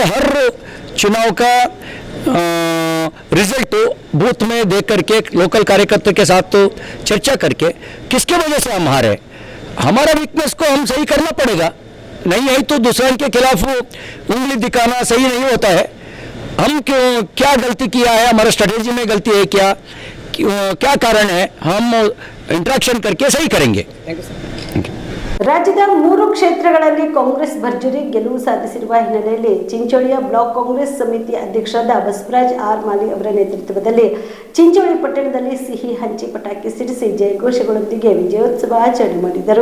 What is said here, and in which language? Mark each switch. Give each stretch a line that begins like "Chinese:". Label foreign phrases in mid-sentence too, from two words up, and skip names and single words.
Hindi: हर चुनाव का रिजल्ट बूथ में देख करके, लोकल कार्यकर्ता के साथ तो चर्चा करके किसके वजह से हम हारे, हमारा वीकनेस को हम सही करना पड़ेगा। नहीं है तो दूसरे के खिलाफ उंगली दिखाना सही नहीं होता है। हम क्या गलती किया है, हमारा स्ट्रेटेजी में गलती है क्या कारण है, हम इंटरेक्शन करके सही करेंगे।
Kannada: ರಾಜ್ಯದ 3 ಕ್ಷೇತ್ರಗಳಲ್ಲಿ ಕಾಂಗ್ರೆಸ್ ಭರ್ಜರಿ ಗೆಲುವು ಸಾಧಿಸಿರುವ ಹಿನ್ನೆಲೆಯಲ್ಲಿ ಚಿಂಚೋಳಿಯ ಬ್ಲಾಕ್ ಕಾಂಗ್ರೆಸ್ ಸಮಿತಿ ಅಧ್ಯಕ್ಷರಾದ ಬಸವರಾಜ್ ಆರ್ ಮಾಲಿ ಅವರ ನೇತೃತ್ವದಲ್ಲಿ ಚಿಂಚೋಳಿ ಪಟ್ಟಣದಲ್ಲಿ ಸಿಹಿ ಹಂಚಿ ಪಟಾಕಿ ಸಿಡಿಸಿ ಜಯಘೋಷಗಳೊಂದಿಗೆ ವಿಜಯೋತ್ಸವ ಆಚರಣೆ ಮಾಡಿದರು.